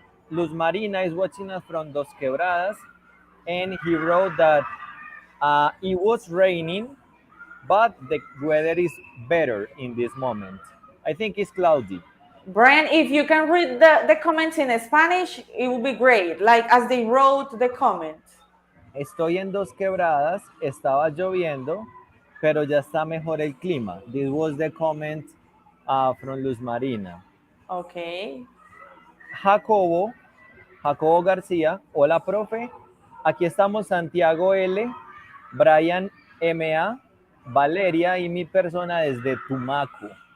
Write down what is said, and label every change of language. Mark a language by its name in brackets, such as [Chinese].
[English] Luz Marina is watching us from Dos Quebradas, and he wrote that it was raining, but the weather is better in this moment. I think it's cloudy. Brian, if you can read the comments in Spanish, it would be great, like as they wrote the comments. [Spanish] Estoy en Dos Quebradas, estaba lloviendo, pero ya está mejor el clima. [English] This was the comment from Luz Marina. Okay. [Spanish] Jacobo García, hola profe, aquí estamos Santiago L, Brian MA, Valeria y mi persona desde Tumaco.